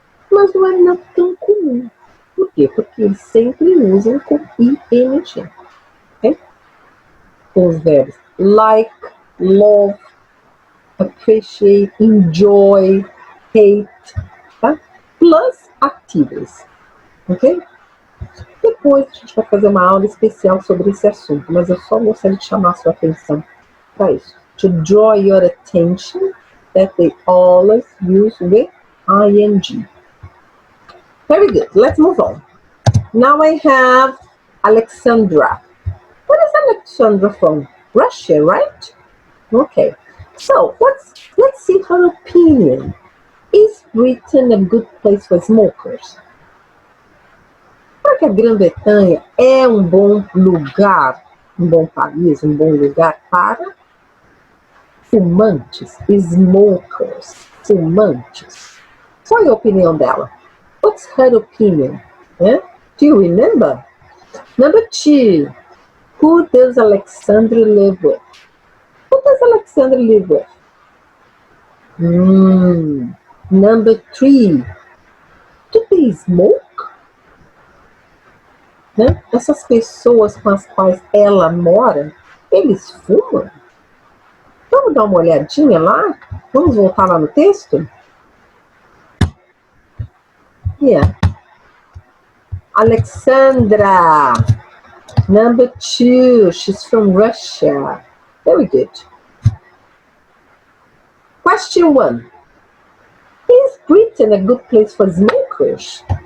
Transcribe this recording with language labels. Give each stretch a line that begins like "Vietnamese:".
Portuguese: mas não é tão comum. Por quê? Porque eles sempre usam com ing. Okay? Com os verbos like, love, appreciate, enjoy, hate, tá?
English: Plus activities, ok?
Portuguese: Depois a gente vai fazer uma aula especial sobre esse assunto, mas eu só gostaria de chamar a sua atenção para isso.
English: To draw your attention that they always use with ing. Very good. Let's move on. Now I have Alexandra. Where is Alexandra from? Russia, right? Okay. So let's see her opinion. Is Britain a good place for smokers?
Portuguese: Será que a Grã-Bretanha é um bom lugar, um bom país, um bom lugar para fumantes, smokers, fumantes? Qual é a opinião dela?
English: What's her opinion? Yeah? Do you remember? Number 2, who does Alexandra live with? Who does Alexandra live with? Number 3, do they smoke?
Portuguese: Né? Essas pessoas com as quais ela mora, eles fumam? Vamos dar uma olhadinha lá? Vamos voltar lá no texto?
English: Yeah. Alexandra, number 2, she's from Russia. Very good. Question 1. Is Britain a good place for smokers?